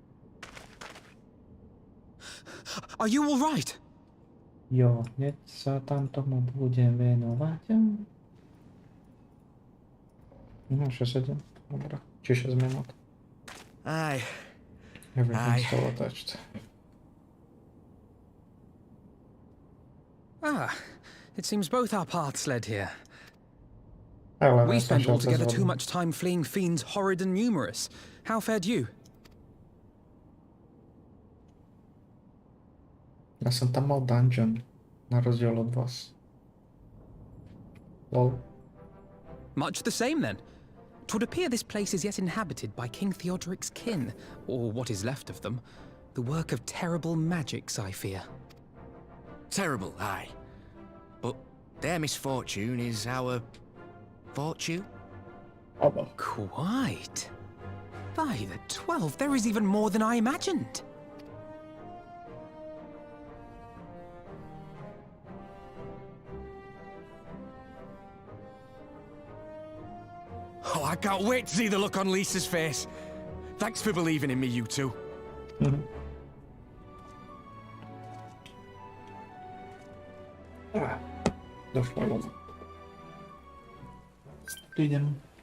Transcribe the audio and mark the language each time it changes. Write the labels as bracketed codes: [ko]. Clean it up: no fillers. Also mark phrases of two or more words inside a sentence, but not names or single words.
[en] Are you all right? [sk] Jo, hneď sa tam tomu budem venovať. No, 6-7. Dobra, či 6 minút. [en] Aye. Everything's still attached. Ah, it seems both our paths led here. [sk] Ale [en] We [sk] ja som [en] spent [sk] šiel cez [en] altogether too [sk] vodu. [en] much time fleeing fiends horrid and numerous. How fared you? [sk] Ja som tam mal dungeon, na rozdiel od vás. [en] Lol. Much the same then. 'Twould appear this place is yet inhabited by King Theodoric's kin, or what is left of them. The work of terrible magics, I fear. Terrible, aye. But their misfortune is our fortune? [sk] Oba. [en] Quite. By the 12, there is even more than I imagined. Oh, I can't wait to see the look on Lisa's face. Thanks for believing in me, you two. [sk] Došlo vám. Idem.